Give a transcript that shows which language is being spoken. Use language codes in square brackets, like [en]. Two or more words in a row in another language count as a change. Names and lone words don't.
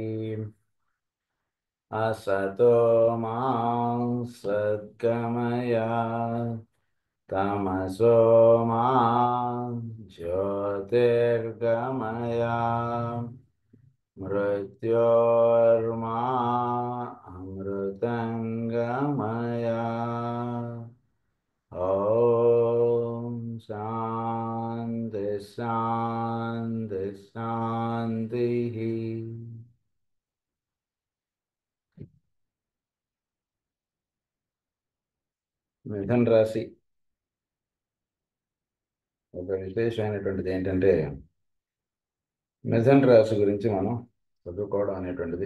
[sa] असतो मा सद्गमय तमसो मा ज्योतिर्गमय मृत्योर्मा अमृतङ्गमय। ॐ शान्ति शान्ति शान्तिः। [te] మిథున రాశి ఒక విశేషమైనటువంటిది ఏంటంటే, మిథున రాశి గురించి మనం చదువుకోవడం అనేటువంటిది.